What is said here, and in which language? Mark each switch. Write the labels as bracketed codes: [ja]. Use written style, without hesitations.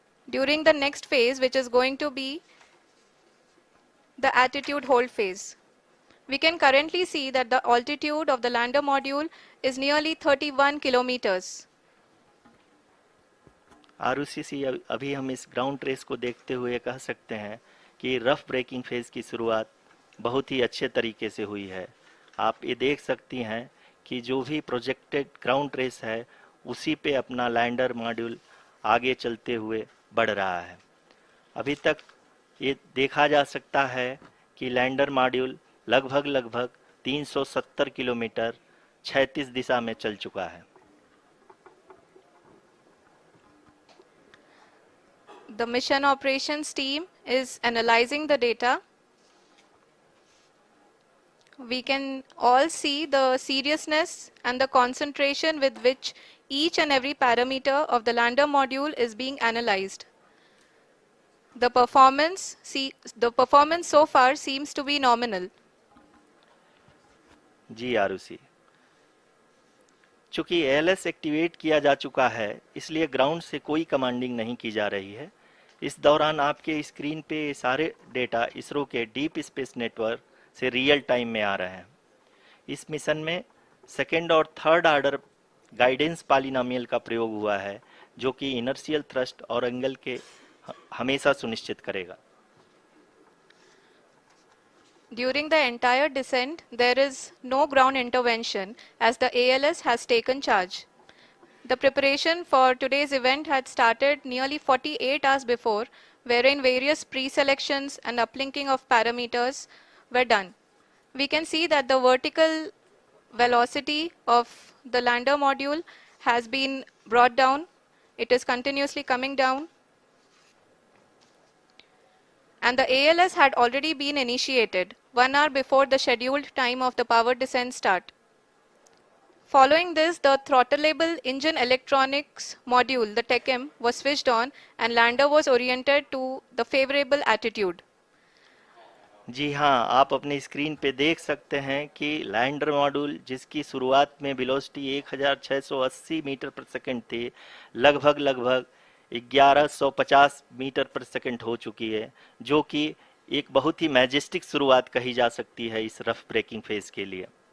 [en] During the next phase, which is going to be the attitude hold phase. We can currently see that the altitude of the lander module is nearly 31 kilometers. [hi] Arushi, अभी हम इस ground trace को देखते हुए कह सकते हैं कि रफ ब्रेकिंग फेज की शुरुआत बहुत ही अच्छे तरीके से हुई है। आप ये देख सकती हैं कि जो भी प्रोजेक्टेड ग्राउंड ट्रेस है, उसी पे अपना लैंडर मॉड्यूल आगे चलते हुए बढ़ रहा है। अभी तक ये देखा जा सकता है कि लैंडर मॉड्यूल लगभग 370 किलोमीटर क्षैतिज दिशा में चल चुका है। [en] The mission operations team is analyzing the data. We can all see the seriousness and the concentration with which each and every parameter of the lander module is being analyzed. The performance so far seems to be nominal. [hi] जी आरुषि, चूंकि ALS activate किया जा चुका है, इसलिए ground से कोई commanding नहीं की जा रही है। इस दौरान आपके स्क्रीन पे ये सारे डेटा इसरो के डीप स्पेस नेटवर्क से रियल टाइम में आ रहे हैं। इस मिशन में सेकेंड और थर्ड ऑर्डर गाइडेंस पॉलिनोमियल का प्रयोग हुआ है, जो कि इनर्शियल थ्रस्ट और एंगल के हमेशा सुनिश्चित करेगा। [en] During the entire descent, there is no ground intervention as the ALS has taken charge. The preparation for today's event had started nearly 48 hours before, wherein various pre-selections and uplinking of parameters were done. We can see that the vertical velocity of the lander module has been brought down. It is continuously coming down. And the ALS had already been initiated 1 hour before the scheduled time of the power descent start. Following this, the throttleable engine electronics module, the TECM, was switched on and lander was oriented to the favorable attitude. [hi] जी हाँ, आप अपने screen पे देख सकते हैं कि lander module, जिसकी शुरुआत में वेलोसिटी 1680 मीटर पर सेकंड थी, लगभग 1150 मीटर पर सेकंड हो चुकी है, जो कि एक बहुत ही मैजेस्टिक शुरुआत कही जा सकती है इस रफ ब्रेकिंग फेज के लिए।